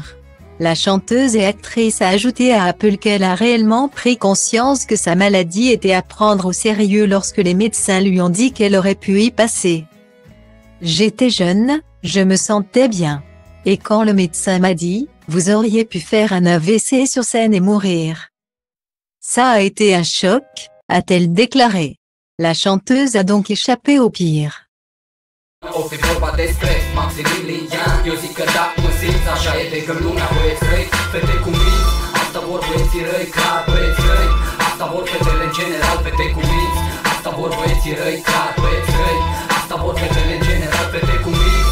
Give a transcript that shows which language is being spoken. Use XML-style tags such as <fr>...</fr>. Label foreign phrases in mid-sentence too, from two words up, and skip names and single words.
<fr>La chanteuse et actrice a ajouté à Apple qu'elle a réellement pris conscience que sa maladie était à prendre au sérieux lorsque les médecins lui ont dit qu'elle aurait pu y passer. J'étais jeune, je me sentais bien. Et quand le médecin m'a dit, vous auriez pu faire un AVC sur scène et mourir. Ça a été un choc, a-t-elle déclaré. La chanteuse a donc échappé au pire.</fr> <ro>O fi vorba despre Maximilian. Eu zic că da, mă simți, așa e de când lumea băieți răi, fete cu minți. Asta vor băieții răi, clar băieți răi. Asta vor fetele în general, fete cu minți. Asta vor băieții răi, clar băieți răi. Asta vor fetele în general, fete cu minți.</ro>